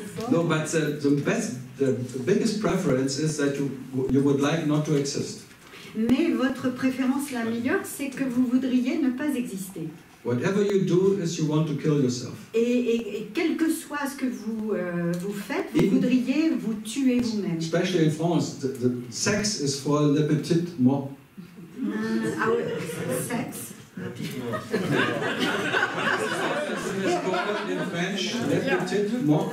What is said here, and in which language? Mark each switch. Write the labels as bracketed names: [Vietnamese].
[English] No, but the biggest preference is that you would like not to exist. [French] Mais votre préférence la meilleure, c'est que vous voudriez ne pas exister. [English] Whatever you do is you want to kill yourself. [French] Et quel que soit ce que vous faites, vous voudriez vous tuer vous-même. [English] Especially in France, the sex is for [French] le petit mort. [English] Our sex. It's called in French [French] le petit mort.